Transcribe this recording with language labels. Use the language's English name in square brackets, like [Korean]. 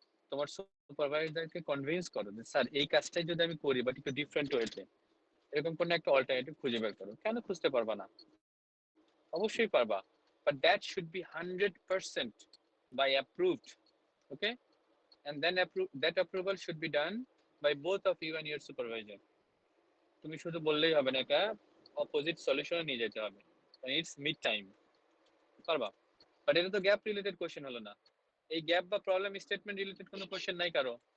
[Bangla] তোমার সুপারভাইজারকে কনভিন্স করো যে স্যার এই কাজটাই যদি আমি করি বাট একটু ডিফারেন্ট ওয়েতে, এরকম কোনো একটা অল্টারনেটিভ খুঁজে বের করো। কেন খুঁজতে পারবা না? অবশ্যই পারবা, [English] But that should be 100% by approved, okay? And then that approval should be done by both of you and your supervisor. [Bangla] তুমি শুধু বললেই হবে না, এটা অপোজিট সলিউশনে নিয়ে যেতে হবে। [English] it's mid time, [Bangla] পারবা। বাট এটা তো গ্যাপ রিলেটেড কোশ্চেন হলো না। এই গ্যাপ বা প্রবলেম স্টেটমেন্ট রিলেটেড কোনো কোশ্চেন নাই কারো?